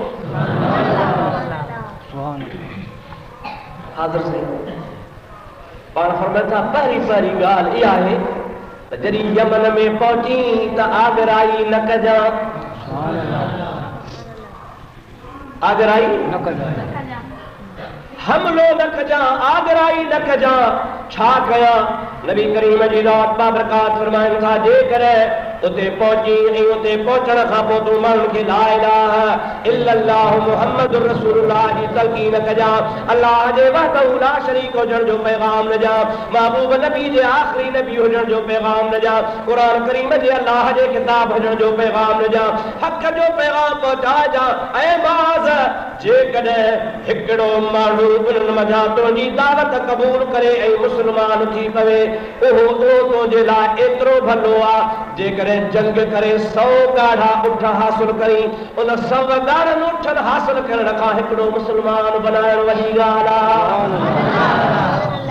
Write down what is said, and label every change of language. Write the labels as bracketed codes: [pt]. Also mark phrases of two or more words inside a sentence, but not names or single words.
[sd] हाज़िर सही पाण फरमाइनि था पहिरीं ॻाल्हि इहा आहे त जॾहिं यमन में पहुची त आगराई न कजां आगराई न कजां हमलो न कजां आगराई न कजां छा कयां नबी करीम जी रात बाबरकात फरमाइनि था जेकॾहिं उते पहुची ऐं उते पहुचण खां पोइ तूं माण्हुनि खे [ar] لا إله إلا الله محمد رسول الله [sd] जी तलक़ीन कजां अल्लाह जे [ar] وحده لا شريك [sd] हुजण जो पैगाम न ॾियां महबूब नबी जे आख़िरी नबी हुजण जो पैगाम न ॾियां क़ुरान करीम जे अल्लाह जे किताब हुजण जो पैगाम न ॾियां हक़ जो पैगाम पहुचाइजां ऐं माज़ जेकॾहिं हिकिड़ो माण्हू उन्हनि मथां तुंहिंजी दावत क़बूल करे ऐं मुस्लमान थी पवे उहो तुंहिंजे लाइ एतिरो भलो आहे जेकॾहिं जंग करे 100 ॻाढ़ा उठ हासिल करी उन 100 ॻाढ़नि उठनि हासिल करण खां हिकिड़ो मुस्लमान बनाइण वॾी ॻाल्हि आहे